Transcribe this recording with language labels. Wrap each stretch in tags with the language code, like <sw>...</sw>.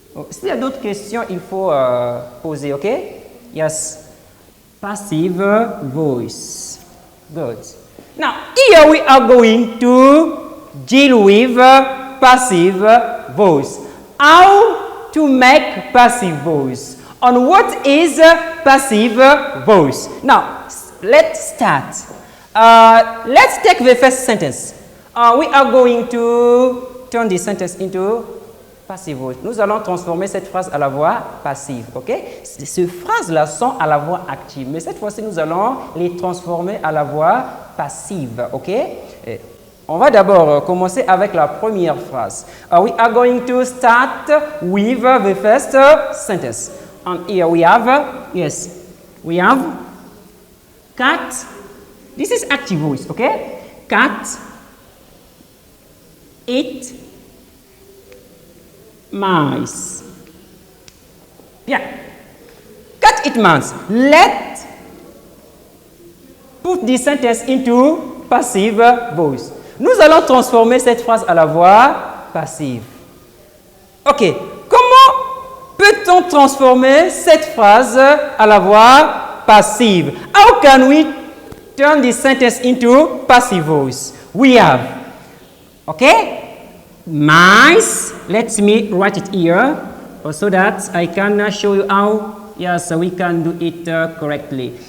<fr>S'il y a d'autres questions, il faut poser, ok?</fr> <en>Yes. Passive voice. Good. Now, here we are going to deal with passive voice. How to make passive voice? And what is passive voice? Now, let's start. Let's take the first sentence. We are going to turn this sentence into passive voice.</en> <fr>Nous allons transformer cette phrase à la voix passive, ok? Ces phrases-là sont à la voix active, mais cette fois-ci, nous allons les transformer à la voix passive, ok? Et on va d'abord commencer avec la première phrase.</fr> <en>We are going to start with the first sentence. And here we have, we have cat. This is active voice, okay? Cat, eat, mice.</en> <fr>Bien.</fr> <en>Cat, eat, mice. Let's put this sentence into passive voice.</en> <fr>Nous allons transformer cette phrase à la voix passive. Ok. Comment peut-on transformer cette phrase à la voix passive?</fr> <en>How can we turn this sentence into passive voice? We have, okay, mice. Let me write it here so that I can show you how, we can do it correctly.</en>